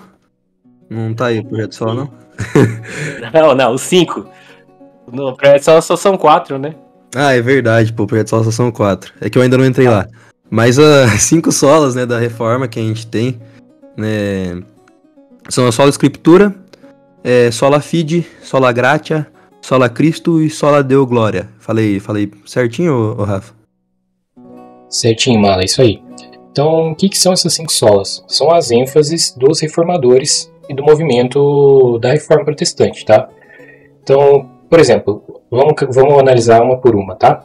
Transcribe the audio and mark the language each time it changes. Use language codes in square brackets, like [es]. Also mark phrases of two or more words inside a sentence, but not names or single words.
[pt] Não tá aí o Projeto Sol, não? Não, os 5. No Projeto Sol só são 4, né? Ah, é verdade, pô, o Projeto Sol só são 4. É que eu ainda não entrei lá. Mas as 5 solas, né, da reforma que a gente tem, né, são a [la] sola Escritura, sola Fide, sola Gratia, sola Cristo [pt] e [la] sola Deo Glória. [pt] Falei certinho, ô Rafa? Certinho, Mala, isso aí. Então, o que são essas 5 solas? São as ênfases dos reformadores e do movimento da Reforma Protestante, tá? Então, por exemplo, vamos analisar uma por uma, tá?